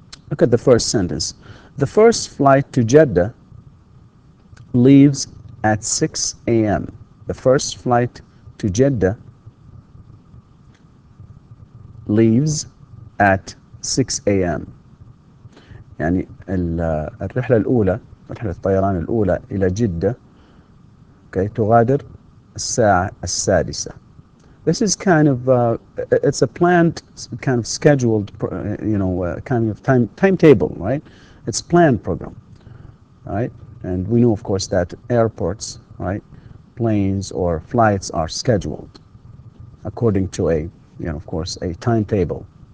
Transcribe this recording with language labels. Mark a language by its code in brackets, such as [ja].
[en] Look at the first sentence. The first flight to Jeddah leaves at 6 a.m. The first flight to Jeddah leaves at 6 a.m. [ar] يعني الرحلة الأولى، رحلة الطيران الأولى إلى جدة okay, تغادر الساعة السادسة. [en] This is kind of, it's a planned, kind of scheduled, kind of timetable, right? It's planned program, right? And we know, of course, that airports, right, planes or flights are scheduled according to a, of course, a timetable.